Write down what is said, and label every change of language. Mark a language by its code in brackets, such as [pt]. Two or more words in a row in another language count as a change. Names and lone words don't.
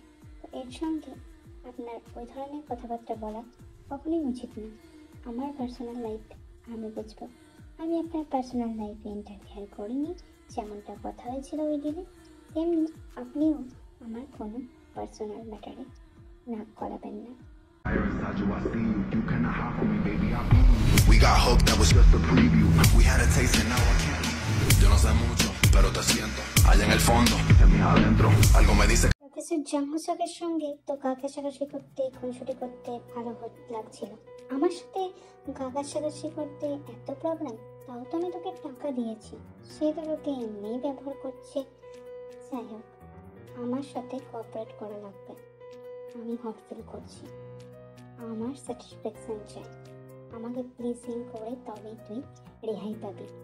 [bn] তো এর সঙ্গে আপনার ওই ধরনের কথাবার্তা বলা কখনোই উচিত না। আমার [en] personal life [bn] আমি বুঝবো, আমি আপনার [en] personal life [bn] ইন্টারফেয়ার করিনি। যেমনটা কথা হয়েছিল ওই দিনে, তেমনি আপনিও আমার কোনো [en] personal matter [bn] নাক গলাবেন না। [en] Inside you, I see you. You cannot hide from me, baby. I be you. We got hope that was just a preview. We had a taste and now I can't leave you. [es] Yo no sé mucho, pero te siento. Allá en el fondo, en mis adentro. Algo me dice. [bn] প্রফেসর জাংহুসকের সঙ্গে তো গা ঘেঁষাঘেঁষি করতে খুনসুটি করতে ভালো লাগছিল, আমার সাথে গা ঘেঁষাঘেঁষি করতে এত প্রবলেম? তাও তো আমি তোকে টাকা দিয়েছি, সে তো তোকে এমনিই ব্যবহার করছে। যাই হোক, আমার সাথে কোঅপারেট করা লাগবে, আমি [en] hot feel [bn] করছি, আমার স্যাটিসফ্যাকশন চাই, আমাকে প্লিজিং করে তবেই তুই রেহাই পাবি।